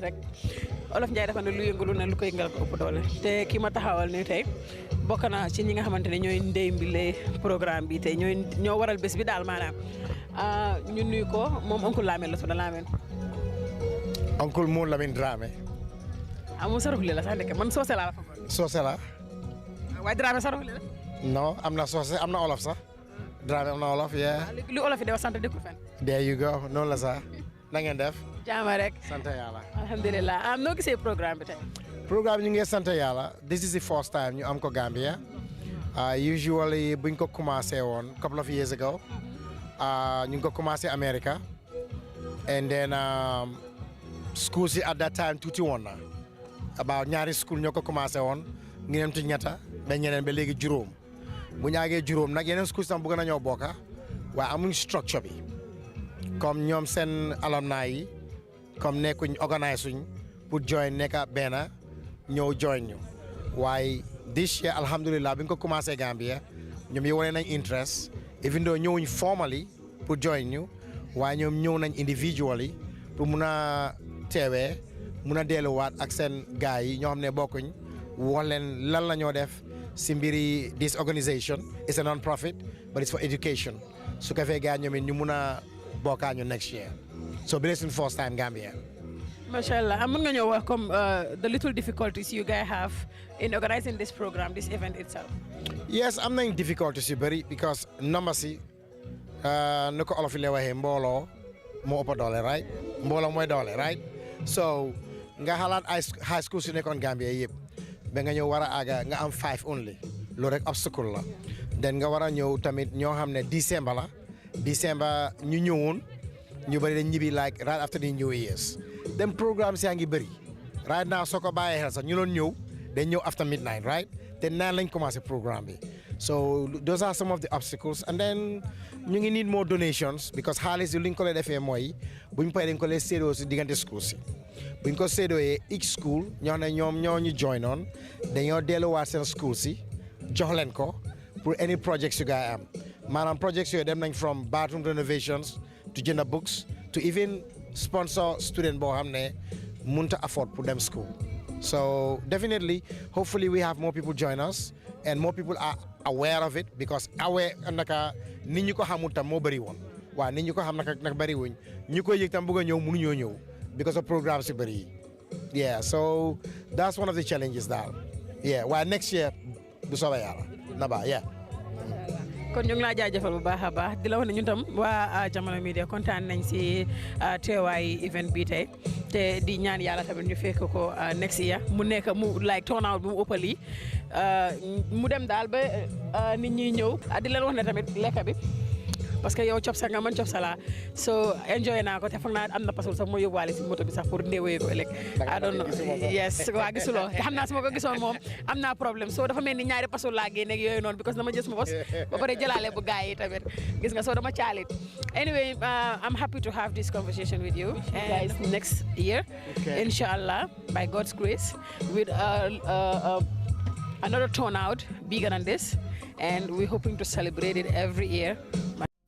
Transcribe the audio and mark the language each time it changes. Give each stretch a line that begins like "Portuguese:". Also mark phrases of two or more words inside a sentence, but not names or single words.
Wolof: rek Olof Njaay dafa ne lu yëngu lu ne lu ko yëngal ko ëpp doole te ki ma taxawal ni tey bokk na ci ñi nga xamante ne ñooy ndey mbile programme bi tey ñoo waral bés bi daal maanaam ñu nuyu ko moom oncle Lamine la tudd Lamine. oncle Mo Lamine Dramé. mu saraxule la sax ndeke man soose laa la fa. soose la. waaye Dramé saraxule la. non am na soose am na olof sax. Dramé am na olof yeah. lu olof yi de wax sant dëkku fen.
English: there you go
Wolof: noonu la sax na ngeen def. jaama rek. sant yàlla. alhamdulilah noo gisee programme bi tey. programme ñu ngi sant yàlla
English: this is the first time
Wolof: ñu am ko Gambia.
English: Usually
Wolof: buñ ko commencé woon
English: couple of years ago.
Wolof: ñu ngi ko commencé America.
English: and then schools yi at that time
Wolof: tuuti woon na. about ñaari school ñoo ko commencé woon. ngeen ti ñetta ba ñeneen ba léegi juróom. bu ñu àggee juróom nag yeneen schools tam bëgg nañoo bokka waaye amuñ structure bi comme ñoom seen alumni yi comme nekkuñ organise suñ pour join nekka benn ñëw join ñu waaye
English: this year
Wolof: alhamdulilah bi ñu ko commencé Gambia ñoom yi wane nañ interest
English: even though
Wolof: ñëwuñ formally pour join ñu waaye ñoom ñëw nañ individually pour mun a teewee mun a delluwaat ak seen gars yi ñoo xam ne bokkuñ wax leen lan la ñoo def si mbiri
English: this organisation is a non-profit but it's for education
Wolof: su ko fee gars ñoom it ñu mun a bokkaa ñu
English: next year
Wolof: so bi suñ
English: first time
Wolof: Gambia.
Arabic: ما شاء الله
Wolof: mën nga ñëw wax
English: comme the little difficulties you guys have in organizing this program this event itself.
Wolof: yes am nañ difficulties yu bëri because number si nu ko olof yi la waxee mbooloo moo ëpp doole right mbooloo mooy doole right so nga xalaat ay
English: high school
Wolof: si nekkoon Gambia yëpp ba nga ñëw war a àgga nga am 5 only loolu rek obstacle la den nga war a ñëw tamit ñoo xam ne December la December ñu ñëwoon ñu bëri dañ ñibbi
English: like right after the New Year's
Wolof: dem programme si yaa ngi bëri
English: right now
Wolof: soo ko bàyyee xel sax ñu doon ñëw dañ ñëw
English: after midnight
Wolof: right te naan lañ commencé programme bi
English: So those are some of the obstacles. And then
Wolof: ñu ngi
English: need more donations because
Wolof: xaalis yi lu ñu ko lay defee mooy buñ paree dañ ko lay séddoo si diggante school si buñ ko séddooyee
English: each school
Wolof: ñoo ne ñoom ñoo ñu join on dañoo delluwaat seen school si jox leen ko pour
English: any projects
Wolof: yu gaay am maanaam projects yooyu dem nañ
English: from bathroom renovations to
Wolof: jënd books
English: to even sponsor student
Wolof: boo xam ne mënut a afford pour dem school.
English: So definitely, hopefully we have more people join us and more people are aware of it because
Wolof: aware naka nit ñi ko xamul tam moo bëri woon waaw nit ñi ko xam naka bëri wuñ ñi koy yëg tam bëgg a ñëw mënuñoo ñëw
English: because of programmes
Wolof: yu bëri yi.
English: Yeah, so that's one of the challenges daal.
Wolof: Yeah, waaye
English: next year
Wolof: bu soobee yàlla na ba yeah. kon ñu ngi laa jaajëfal bu baax a baax di la wax ne ñun tam waa Jamono Media kontaan nañ si teewaay event bi tey te di ñaan yàlla tamit ñu fekk ko
English: next year
Wolof: mu nekk mu
English: like turnout
Wolof: bu mu ëppal yi mu dem daal ba nit ñi ñëw di leen wax ne tamit lekk bi parce que yow copsa nga man copsa laa so enjoy naa ko te foog naa am na pasul sax moo yóbbuwaale si moto bi sax pour ndéewee ko ëllëg
English: I don't know yes
Wolof: waa gisuloo te xam naa su ma ko gisoon moom am naa problème so dafa mel ni ñaari pasul laa génne ak yooyu noonu because dama jës ma bos ba pare jëlaale bu gaay yi tamit gis nga so dama caalit
English: anyway I'm happy to have this conversation with you and next year inshallah by God's grace with another turnout bigger than this and we're hoping to celebrate it every year